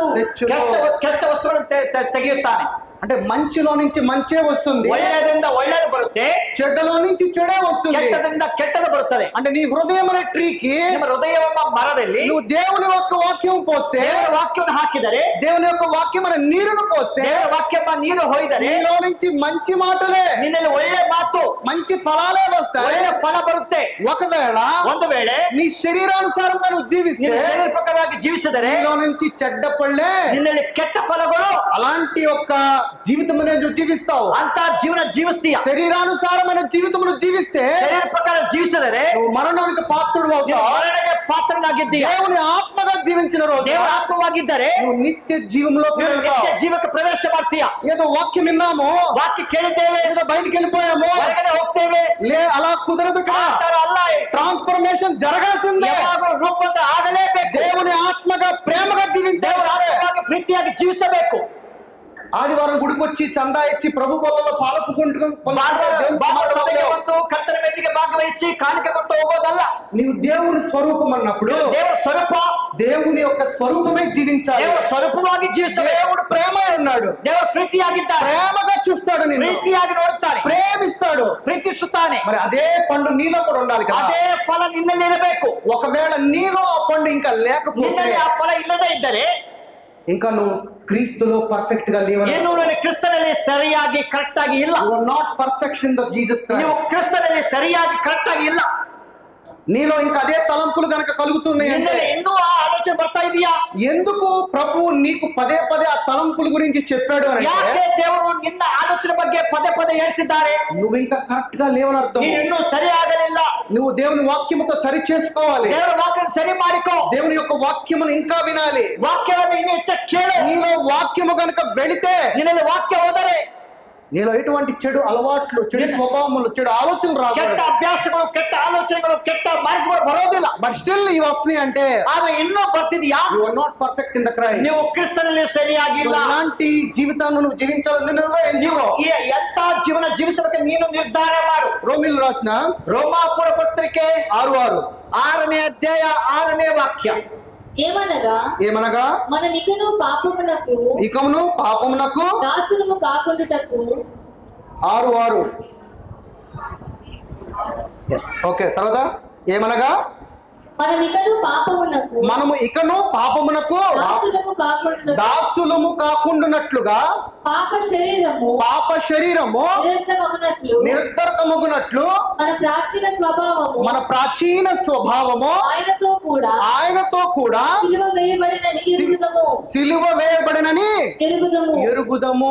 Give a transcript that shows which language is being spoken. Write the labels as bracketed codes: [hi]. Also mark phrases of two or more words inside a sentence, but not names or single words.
[kn] ಕೆಟ್ಟ ವಸ್ತುಗಳನ್ನು ತೆಗೆಯುತ್ತಾನೆ. [te] అంటే మంచిలో నుంచి మంచే వస్తుంది, [kn] ಒಳ್ಳೆಯದಿಂದ ಒಳ್ಳೆಯದು ಬರುತ್ತೆ, [te] చెడ్డలో నుంచి చెడే వస్తుంది, [kn] ಕೆಟ್ಟದಿಂದ ಕೆಟ್ಟದು ಬರುತ್ತದೆ. [te] అంటే నీ హృదయం అనే ట్రీకి [kn] ನಿಮ್ಮ ಹೃದಯವೆಂಬ మరದಲ್ಲಿ [te] నువ్వు దేవుని యొక్క వాక్యం పోస్తే, [kn] ದೇವರ ವಾಕ್ಯವನ್ನು ಹಾಕಿದರೆ, [te] దేవుని యొక్క వాక్యం అనే నీరును పోస్తే, [kn] ದೇವರ ವಾಕ್ಯವೆಂಬ ನೀರು ಹೊಯ್ದರೆ [te] నీలో నుంచి మంచి మాటలే [kn] ನಿನ್ನಲ್ಲಿ ಒಳ್ಳೆ ಮಾತು [te] మంచి ఫలాలే వస్తాయి. [kn] ಒಳ್ಳೆ ಫಲ ಬರುತ್ತೆ. [te] ఒకవేళ [kn] ಒಂದು ವೇಳೆ [te] నీ శరీరానుసారంగా నువ్వు జీవిస్తే, [kn] ನೀನು ಶರೀರ ಪ್ರಕಾರವಾಗಿ ಜೀವಿಸಿದರೆ [te] నీలో నుంచి చెడ్డ పళ్ళే, [kn] ನಿನ್ನಲ್ಲಿ ಕೆಟ್ಟ ಫಲಗಳು, [te] అలాంటి యొక్క జీవితం నువ్వు జీవిస్తావు. [kn] ಅಂತ ಜೀವನ ಜೀವಿಸ್ತೀಯ. [te] శరీరానుసారమైన జీవితం నువ్వు జీవిస్తే, [kn] ಶರೀರ ಪ್ರಕಾರ ಜೀವಿಸಿದರೆ [te] నువ్వు మరణానికి పాత్రుడు అవుతావు. [kn] ಮರಣಕ್ಕೆ ಪಾತ್ರನಾಗಿದ್ದೀಯ. [te] దేవుని ఆత్మగా జీవించిన రోజు [kn] ದೇವರ ಆತ್ಮವಾಗಿದ್ದರೆ [te] నువ్వు నిత్య జీవంలో [kn] ನಿತ್ಯ ಜೀವಕ್ಕೆ ಪ್ರವೇಶ ಮಾಡ್ತೀಯ. [te] ఏదో వాక్యం విన్నాము, [kn] ವಾಕ್ಯ ಕೇಳಿದ್ದೇವೆ, [te] ఏదో బయటికి వెళ్ళిపోయాము, [kn] ಹೊರಗಡೆ ಹೋಗ್ತೇವೆ, [te] అలా కుదరదు. [kn] ಆ ತರ ಅಲ್ಲ. [te] ట్రాన్స్ఫర్మేషన్ జరగాల్సిందే. [kn] ಯಾವಾಗಲೂ ರೂಪಾಂತರ ಆಗಲೇಬೇಕು. [te] దేవుని ఆత్మగా ప్రేమగా జీవించాలి. [kn] ದೇವರ ಆತ್ಮವಾಗಿ ಪ್ರೀತಿಯಾಗಿ ಜೀವಿಸಬೇಕು. [te] ఆదివారం గుడికి వచ్చి చందా ఇచ్చి ప్రభు పొలంలో పాలపుకుంటూ [kn] ಒಂದು ಕರ್ತನ ಮೇಜಿಗೆ ಭಾಗವಹಿಸಿ ಕಾಣಿಕೆ ಕೊಟ್ಟು ಹೋಗೋದಲ್ಲ. [te] నీవు దేవుని స్వరూపం అన్నప్పుడు [kn] ದೇವರ ಸ್ವರೂಪ, [te] దేవుని యొక్క స్వరూపమే జీవించాలి. [kn] ದೇವರ ಸ್ವರೂಪವಾಗಿ ಜೀವಿಸಬೇಕು. [te] దేవుడు ప్రేమ ఉన్నాడు, [kn] ದೇವರ ಪ್ರೀತಿಯಾಗಿದ್ದಾರೆ, [te] ప్రేమగా చూస్తాడు, నిన్ను [kn] ಪ್ರೀತಿಯಾಗಿ ನೋಡುತ್ತಾನೆ, [te] ప్రేమిస్తాడు, [kn] ಪ್ರೀತಿಸುತ್ತಾನೆ. [te] మరి అదే పండు నీలో కూడా ఉండాలి కదా. [kn] ಅದೇ ಫಲ ನಿನ್ನಲ್ಲಿ ಇರಬೇಕು. [te] ఒకవేళ నీలో ఆ పండు ఇంకా లేకపోతే, [kn] ನಿನ್ನಲ್ಲಿ ಆ ಫಲ ಇಲ್ಲದೆ ಇದ್ದರೆ, [te] ఇంకా నువ్వు క్రీస్తులో పర్ఫెక్ట్ గా లేవు. [kn] ಏನು ಕ್ರಿಸ್ತನಲ್ಲಿ ಸರಿಯಾಗಿ ಕರೆಕ್ಟ್ ಆಗಿ ಇಲ್ಲ. [en] you are not perfection in the Jesus Christ. [kn] ನೀವು ಕ್ರಿಸ್ತನಲ್ಲಿ ಸರಿಯಾಗಿ ಕರೆಕ್ಟ್ ಆಗಿ ಇಲ್ಲ. [te] నీలో ఇంకా అదే తలంపులు గనక కలుగుతున్నాయి అంటే, [kn] ಇನ್ನೂ ಆ ಆಲೋಚನೆ ಬರ್ತಾ ಇದೆಯా? [te] ఎందుకు ప్రభు నీకు పదే పదే ఆ తలంపుల గురించి చెప్పాడు అని, [kn] ಯಾಕೆ ದೇವರು ನಿನ್ನ ಆಲೋಚನೆ ಬಗ್ಗೆ ಪದೇ ಪದೇ ಹೇಳ್ತಿದ್ದಾರೆ? [te] నువ్వు ఇంకా కరెక్ట్ గా లేవని అర్థం. [kn] ನೀನು ಇನ್ನೂ ಸರಿ ಆಗಲಿಲ್ಲ. [te] నువ్వు దేవుని వాక్యముతో సరి చేసుకోవాలి. [kn] ದೇವರ ವಾಕ್ಯ ಸರಿ ಮಾಡಿಕೋ. [te] దేవుని యొక్క వాక్యమును ఇంకా వినాలి. [kn] ವಾಕ್ಯವನ್ನು ಇನ್ನೂ ಹೆಚ್ಚಾಗಿ ಕೇಳು. [te] నీలో వాక్యము గనక వెళితే, [kn] ನಿನ್ನಲ್ಲಿ ವಾಕ್ಯ ಹೋದರೆ [te] నీలో ఎటువంటి చెడు అలవాట్లు, చెడు స్వభావములు, చెడు ఆలోచనలు రావు. [kn] ಕೆಟ್ಟ ಅಭ್ಯಾಸಗಳು, ಕೆಟ್ಟ ಆಲೋಚನೆಗಳು, ಕೆಟ್ಟ ಮಾರ್ಗಗಳು ಬರೋದಿಲ್ಲ. [en] but still [te] ఇవి వస్తున్నాయి అంటే, [kn] ಆದ್ರೆ ಇನ್ನೂ ಬರ್ತಿದ್ಯಾ? [en] you are not perfect in the Christ. [kn] ನೀವು ಕ್ರಿಸ್ತನಲ್ಲಿ ಸರಿಯಾಗಿಲ್ಲ. [te] ఇలాంటి జీవితాన్ని నువ్వు జీవించాలని [kn] ನೀವು ಎಂತ ಜೀವನ ಜೀವಿಸಬೇಕು ನೀನು ನಿರ್ಧಾರ ಮಾಡು. [te] రోమిలు రాసిన [kn] ರೋಮಾಪುರ ಪತ್ರಿಕೆ [te] 6:6 [kn] 6ನೇ ಅಧ್ಯಾಯ 6ನೇ ವಾಕ್ಯ. [te] ఏమనగా మనం ఇకను పాపమునకు ఇకమును పాపమునకు దాసులము కాకుండుటకు 6:6 ఓకే. తర్వాత ఏమనగా మనము ఇకను పాపమునకు దాసులము కాకుండునట్లుగా పాప శరీరము నిర్ధర్కమగునట్లు మన ప్రాచీన స్వభావము ఆయనతో కూడా సిలువ వేయబడినని ఎరుగుదము.